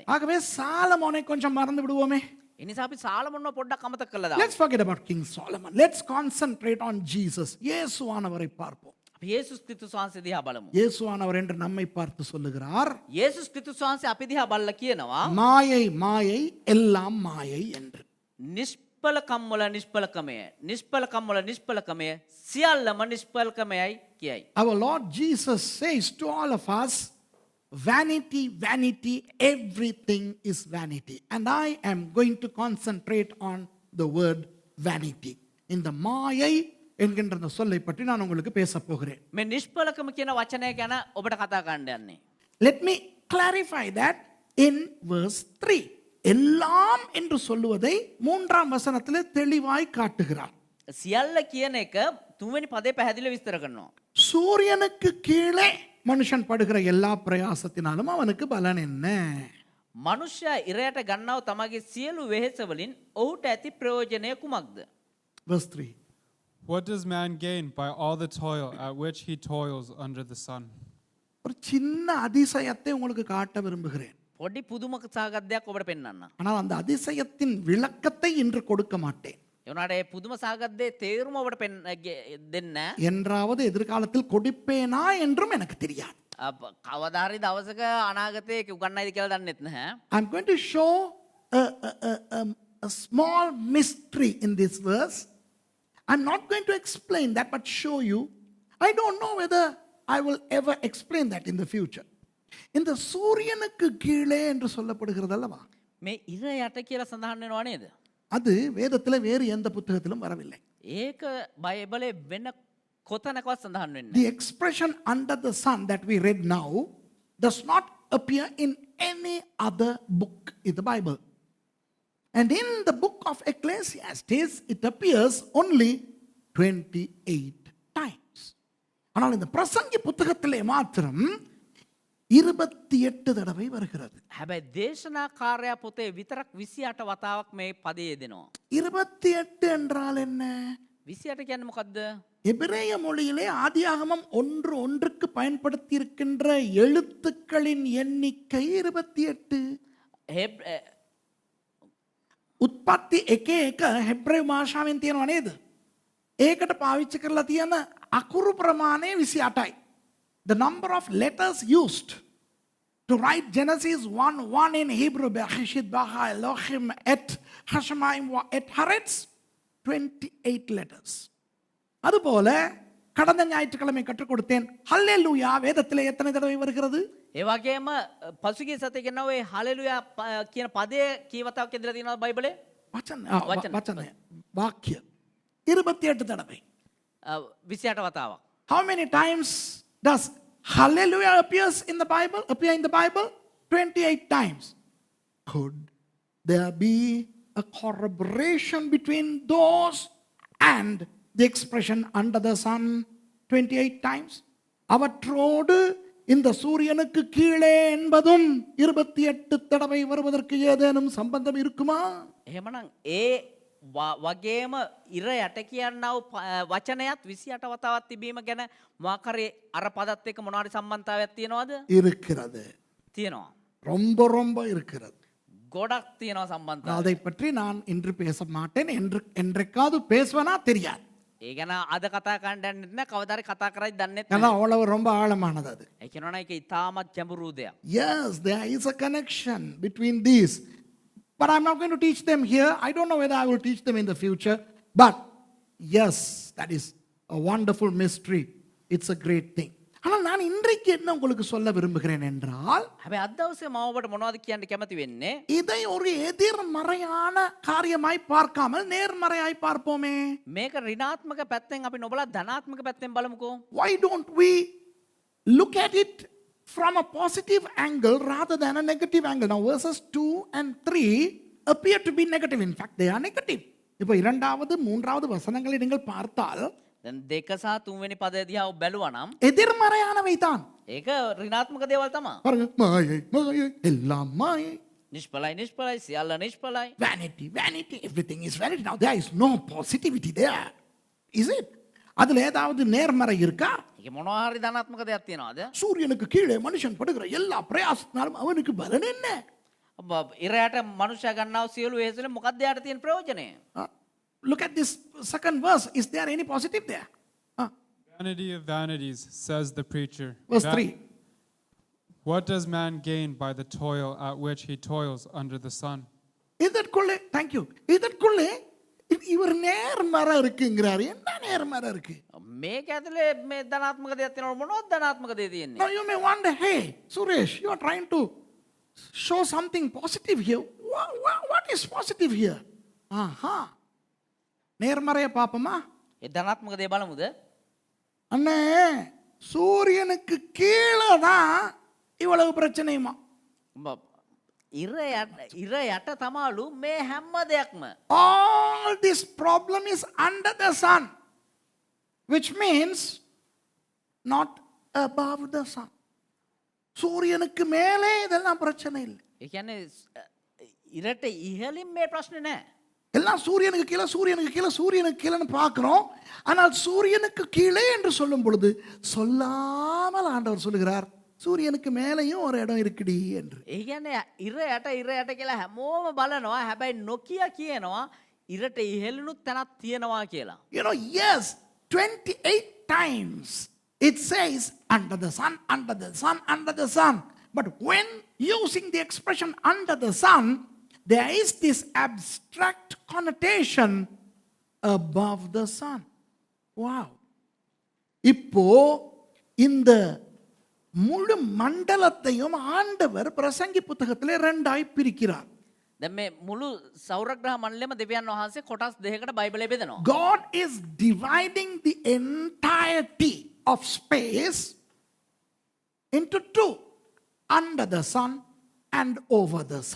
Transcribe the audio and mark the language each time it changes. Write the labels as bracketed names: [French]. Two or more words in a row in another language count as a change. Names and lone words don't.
[Tamil] ஆகவே சாலமோனை கொஞ்சம் மறந்து விடுவோமே. [Sinhala] එනිසා අපි සාලමොන්ව පොඩ්ඩක් අමතක කළා දාමු. [English] Let's forget about King Solomon. Let's concentrate on Jesus. [Tamil] இயேசுவானவரை பார்ப்போம். [Sinhala] අපි යේසුස් ක්‍රිස්තුස් වහන්සේ දිහා බලමු. [Tamil] இயேசுவானவர் என்று நம்மை பார்த்து சொல்லுகிறார். [Sinhala] යේසුස් ක්‍රිස්තුස් වහන්සේ අපි දිහා බලලා කියනවා [Tamil] மாயை மாயை எல்லாம் மாயை என்று. [Sinhala] නිෂ්පලකම් වල නිෂ්පලකමය, නිෂ්පලකම් වල නිෂ්පලකමය, සියල්ලම නිෂ්පලකමයයි කියයි. [English] Our Lord Jesus says to all of us, vanity, vanity, everything is vanity. And I am going to concentrate on the word vanity. [Tamil] இந்த மாயை என்கின்ற அந்த சொல்லை பற்றி நான் உங்களுக்கு பேச போகிறேன். [Sinhala] මේ නිෂ්පලකම කියන වචනය ගැන ඔබට කතා කරන්න යන්නේ. [English] Let me clarify that in verse 3. [Tamil] எல்லாம் என்று சொல்லுவதை 3ஆம் வசனத்திலே தெளிவாய் காட்டுகிறார். [Sinhala] සියල්ල කියන එක 3 වෙනි පදේ පැහැදිලිව විස්තර කරනවා. [Tamil] சூரியனுக்கு கீழே மனுஷன் படுகிற எல்லா பிரயாசத்தினாலும் அவனுக்கு பலன் என்ன? [Sinhala] මනුෂ්‍යයා ඉරයට ගන්නව තමගේ සියලු වෙහෙස වලින් ඔහුට ඇති ප්‍රයෝජනය කුමක්ද? [English] Verse 3. What does man gain by all the toil at which he toils under the sun? [Tamil] ஒரு சின்ன அதிசயத்தை உங்களுக்கு காட்ட விரும்புகிறேன். [Sinhala] පොඩි පුදුම සාගතයක් ඔබට පෙන්වන්න. [Tamil] ஆனால் அந்த அதிசயத்தின் விளக்கத்தை இன்று கொடுக்க மாட்டேன். [Sinhala] ඒ වුණාට ඒ පුදුම සාගතයේ තේරුම ඔබට දෙන්න [Tamil] என்றாவது எதிர்காலத்தில் கொடுப்பேனா என்றும் எனக்கு தெரியாது. [Sinhala] කවදා හරි දවසක අනාගතයේ උගන්නයිද කියලා දන්නෙත් නැහැ. [English] I'm going to show a small mystery in this verse. I'm not going to explain that, but show you. I don't know whether I will ever explain that in the future. [Tamil] இந்த சூரியனுக்கு கீழே என்று சொல்லப்படுகிறது அல்லவா? [Sinhala] මේ ඉර යට කියලා සඳහන් වෙනව නේද? [Tamil] அது வேதத்தில் வேறு எந்த புத்தகத்திலும் வரவில்லை. [Sinhala] ඒක බයිබලේ වෙන කොතනකවත් සඳහන් වෙන්නේ [English] The expression under the sun that we read now does not appear in any other book in the Bible. And in the book of Ecclesiastes, it appears only 28 times. [Tamil] ஆனால் இந்த பிரசங்கி புத்தகத்திலே மாத்திரம் 28 தடவை வருகிறது. [Sinhala] හැබැයි දේශනාකාරයා පොතේ විතරක් 28 වතාවක් මේ පදේ යෙදෙනවා. [Tamil] 28 என்றால் என்ன? [Sinhala] 28 කියන්නේ මොකද්ද? [Tamil] எபிரேய மொழியிலே ஆதியாகமம் 1:1க்கு பயன்படுத்தி இருக்கின்ற எழுத்துக்களின் எண்ணிக்கை 28. [Sinhala] උත්පත්ති 1:1 හෙබ්‍රේය භාෂාවෙන් තියෙනව නේද? ඒකට පාවිච්චි කරලා තියෙන අකුරු ප්‍රමාණය 28යි. [English] The number of letters used to write Genesis 1:1 in Hebrew, [Hebrew] בראשית ברא אלהים את השמים ואת הארץ, 28 letters. [Tamil] அதுபோல கடந்த ஞாயிற்றுக்கிழமை கற்றுக் கொடுத்தேன். ஹல்லேலூயா வேதத்திலே எத்தனை தடவை வருகிறது? [Sinhala] ඒ වගේම පසුගිය සතියේ කියනවා ඒ හලෙලුයා කියන පදේ කී වතාවක් ඇදලා තියෙනවද බයිබලේ? [Tamil] வச்சன வாக்கியம் 28 தடவை. [Sinhala] 28 වතාවක්. [English] How many times does hallelujah appear in the Bible? 28 times. Could there be a corroboration between those and the expression under the sun 28 times? [Tamil] அவற்றோடு இந்த சூரியனுக்கு கீழே என்பதும் 28 தடவை வருவதற்கு ஏதேனும் சம்பந்தம் இருக்குமா? [Sinhala] එහෙමනම් ඒ වගේම ඉර යට කියන්නව වචනයත් 28 වතාවක් තිබීම ගැන මොකක් හරි අර පදත් එක්ක මොනවාරි සම්බන්ධතාවයක් තියනවද? [Tamil] இருக்கிறது. [Sinhala] තියෙනවා. [Tamil] ரொம்ப ரொம்ப இருக்கிறது. [Sinhala] ගොඩක් තියෙනවා සම්බන්ධතාවය. [Tamil] அதை பற்றி நான் இன்று பேச மாட்டேன். என்றைக்காவது பேசுவனா தெரியாது. [Sinhala] ඒ ගැන අද කතා කරන්න යන්නේ නැහැ. කවදාරි කතා කරයි දන්නේ නැහැ. [Tamil] ஏன்னா அவ்வளவு ரொம்ப ஆழமானது அது. [Sinhala] ඒ කියනවනේ ඒක ඉතාමත් ගැඹුරු දෙයක්. [English] Yes, there is a connection between these. But I'm not going to teach them here. I don't know whether I will teach them in the future. But yes, that is a wonderful mystery. It's a great thing. [Tamil] ஆனால் நான் இன்றைக்கு என்ன உங்களுக்கு சொல்ல விரும்புகிறேன் என்றால், [Sinhala] හැබැයි අද දවසේ මම ඔබට මොනවද කියන්න කැමති වෙන්නේ? [Tamil] இதை ஒரு எதிர்மறையான காரியமாய் பார்க்காமல் நேர்மறையாய் பார்ப்போமே. [Sinhala] මේක ඍණාත්මක පැත්තෙන් අපි නොබලා ධනාත්මක පැත්තෙන් බලමුකෝ. [English] Why don't we look at it from a positive angle rather than a negative angle? Now verses 2 and 3 appear to be negative. In fact, they are negative. [Tamil] இப்போ இரண்டாவது மூன்றாவது வசனங்களை நீங்கள் பார்த்தால் [Sinhala] දැන් දෙක සහ තුන්වෙනි පදය දිහා ඔබ බැලුවා නම් [Tamil] எதிர்மறையானவை தான். [Sinhala] ඒක ඍණාත්මක දේවල් තමයි. [Tamil] பாருங்க, மாயை மாயை எல்லாம் மாயை. [Sinhala] නිෂ්ඵලයි සියල්ල නිෂ්ඵලයි. [English] Vanity, vanity, everything is vanity. Now there is no positivity there. Is it? [Tamil] அதுல ஏதாவது நேர்மறை இருக்கா? [Sinhala] ඒක මොනවා හරි ධනාත්මක දෙයක් තියනවද? [Tamil] சூரியனுக்கு கீழே மனுஷன் படுகிற எல்லா பிரயாசத்தினாலும் அவனுக்கு பலன் என்ன? [Sinhala] ඔබ ඉරයට මනුෂ්‍යයා ගන්නව සියලු වෙහෙසෙල මොකක්ද යාට තියෙන ප්‍රයෝජනය? [English] Look at this second verse. Is there any positive there? Vanity of vanities, says the preacher. Verse 3. What does man gain by the toil at which he toils under the sun? [Tamil] இதற்குள்ளே, [English] thank you. [Tamil] இதற்குள்ளே இவர் நேர்மறை இருக்குங்கிறாரு. என்ன நேர்மறை இருக்கு? [Sinhala] මේක ඇතුලේ මේ ධනාත්මක දෙයක් තියෙනවද මොනවද ධනාත්මක දෙය තියෙන්නේ? [English] Now you may wonder, hey, Suresh, you are trying to show something positive here. What is positive here? [Tamil] Aha. நேர்மறையை பார்ப்போமா? [Sinhala] ඒ ධනාත්මක දෙය බලමුද? [Tamil] அண்ணே, சூரியனுக்கு கீழே தான் இவ்வளவு பிரச்சனையுமா? [Sinhala] ඉර යට තමාලු මේ හැම දෙයක්ම. [English] All this problem is under the sun, which means not above the sun. [Tamil] சூரியனுக்கு மேலே இதெல்லாம் பிரச்சனை இல்லை. [Sinhala] ඒ කියන්නේ ඉරට ඉහළින් මේ ප්‍රශ්නේ නැහැ. [Tamil] எல்லாம் சூரியனுக்கு கீழே சூரியனுக்கு கீழே சூரியனுக்கு கீழேன்னு பார்க்கிறோம். ஆனால் சூரியனுக்கு கீழே என்று சொல்லும் பொழுது சொல்லாமல் ஆண்டவர் சொல்லுகிறார், சூரியனுக்கு மேலேயும் ஒரு இடம் இருக்குடி என்று. [Sinhala] ඒ කියන්නේ ඉර යට කියලා හැමෝම බලනවා. හැබැයි නොකිය කියනවා ඉරට ඉහළිනුත් තැනක් තියෙනවා කියලා. [English] You know, yes, 28 times it says under the sun, under the sun, under the sun. But when using the expression under the sun, there is this abstract connotation above the sun. Wow. [Tamil] இப்போ இந்த முழு மண்டலத்தையும் ஆண்டவர் பிரசங்கி புத்தகத்திலே ரெண்டாய் பிரிக்கிறார். [Sinhala] දැන් මේ මුළු සෞරග්‍රහ මණ්ඩලයම දෙවියන් වහන්සේ කොටස් දෙකකට බයිබලයේ බෙදනවා. [English] God is dividing the entirety of space into two, under the sun and over the sun.